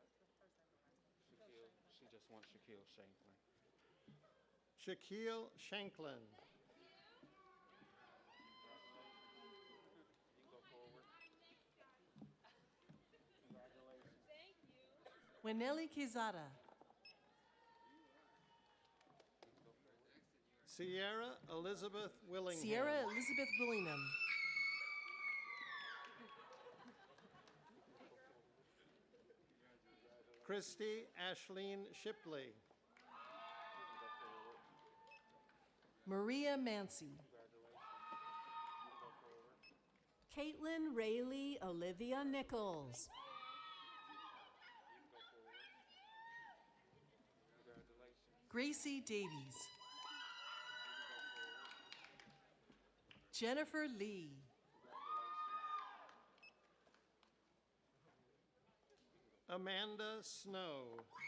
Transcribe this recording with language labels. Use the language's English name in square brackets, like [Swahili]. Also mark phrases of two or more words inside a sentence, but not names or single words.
[English] Shaquille, she just wants Shaquille Shanklin. Shaquille Shanklin. You can go forward. Congratulations. Winelli Quezada. Sierra Elizabeth Willingham. Sierra Elizabeth Willingham. Christy Ashleen Shipley. Maria Mancy. Caitlin Rayleigh Olivia Nichols. Gracie Davies. Jennifer Lee. Amanda Snow.